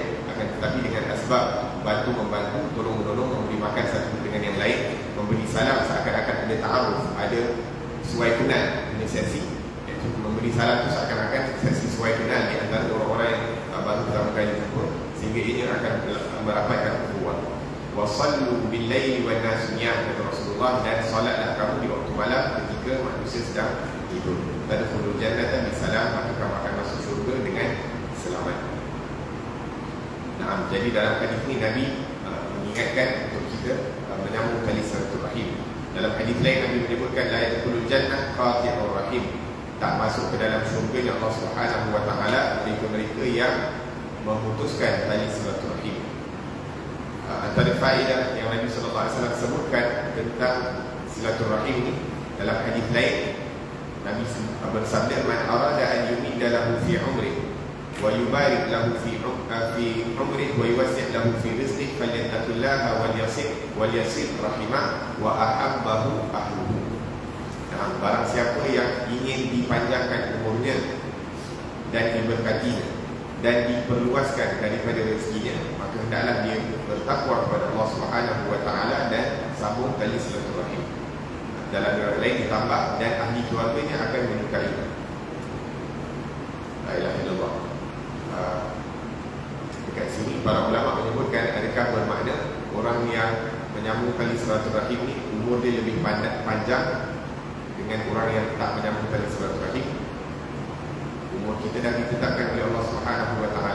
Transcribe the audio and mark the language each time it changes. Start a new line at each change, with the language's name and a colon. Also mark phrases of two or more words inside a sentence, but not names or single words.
Malay: Akan tetapi dengan asbab bantu-membantu, tolong-menolong, memberi makan satu dengan yang lain, memberi salam seakan-akan ada ta'aruf, ada sesuai kenal, punya sesi. Iaitu memberi salam itu seakan-akan sesi sesuai kenal di antara orang-orang yang baru pertama kali jumpa, sehingga ini akan merapatkan ukhuwah.
Arabic: وصلوا بالليل والناس نيام,
Malay: kata Rasulullah, dan solatlah kamu di waktu malam ketika manusia sedang tidur.
Arabic: تدخلوا الجنة بسلام,
Malay: maka kamu akan masuk syurga dengan selamat. Nah, jadi dalam hadis ini Nabi mengingatkan untuk kita menyambung tali silaturahim. Dalam hadis lain Nabi menyebutkan
Arabic: لا يدخل الجنة قاطع رحم,
Malay: tak masuk ke dalam syurga Allah
Arabic: سبحانه وتعالى
Malay: mereka yang memutuskan tali silaturahim. Antara faedah yang Nabi
Arabic: صلى الله عليه وسلم
Malay: sebutkan tentang silaturahim ini dalam hadis lain, Nabi bersabda,
Arabic: من أراد أن يمد له في عمره ويبارك له في عمره ويوسع له في رزقه فليتق الله وليصل رحمه وأحبه أهله.
Malay: Nah, barang siapa yang ingin dipanjangkan umurnya dan diberkatinya dan diperluaskan daripada rezekinya, maka hendaklah dia bertakwa kepada Allah
Arabic: سبحانه وتعالى
Malay: dan sambung tali silaturahim. Dalam riwayat lain ditambah, dan ahli keluarganya akan menyukainya.
Arabic: لا إله إلا الله.
Malay: Dekat sini para ulama menyebutkan adakah bermakna orang yang menyambung tali silaturahim ni umur dia lebih panjang dengan orang yang tak menyambung tali silaturahim. Umur kita dah ditetapkan oleh Allah
Arabic: سبحانه وتعالى.